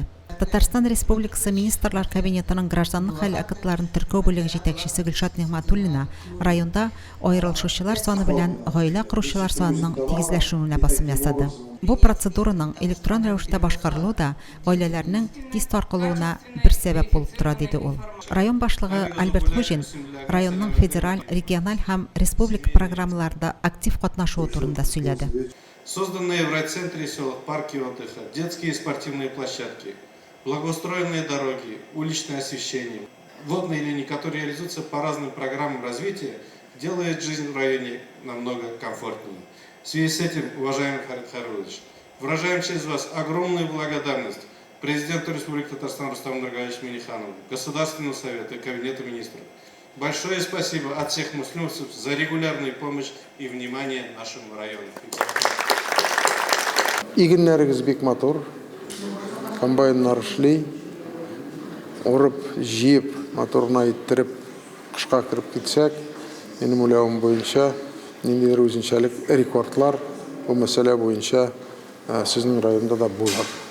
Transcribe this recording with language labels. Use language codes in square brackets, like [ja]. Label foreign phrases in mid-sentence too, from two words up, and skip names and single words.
[tt] Татарстан Республикасы Министрлар Кабинетының гражданлык хәл актларын теркәү бүлеге җитәкчесе Гөлшат Нигъмәтуллина районда аерылышучылар саны белән гаилә коручылар санының тигезләшүенә басым ясады. Бу процедураның электрон рәвештә башкарылуы да гаиләләрнең тиз таркалуына бер сәбәп булып тора, диде ул. Район башлыгы Альберт Хуҗин районның федераль, региональ һәм республика программаларында актив катнашуы турында сөйләде. [ru] Созданные в райцентре селах парки отдыха, детские и спортивные площадки, благоустроенные дороги, уличное освещение, водные линии, которые реализуются по разным программам развития, делает жизнь в районе намного комфортнее. В связи с этим, уважаемый Фарид Харилович, выражаем через вас огромную благодарность президенту Республики Татарстан Рустаму Нургалевичу Минниханову, Государственному совету и Кабинету министров. Большое спасибо от всех муслимов за регулярную помощь и внимание нашему району. [tt] Игеннәрегез бик матур, комбайннар эшли, урып, җыеп, моторына иттереп, кышка кирип китсәк, минем уйлавым буенча, ниндидер үзенчәлек рекордлар бу мәсьәлә буенча сезнең районда да булыр.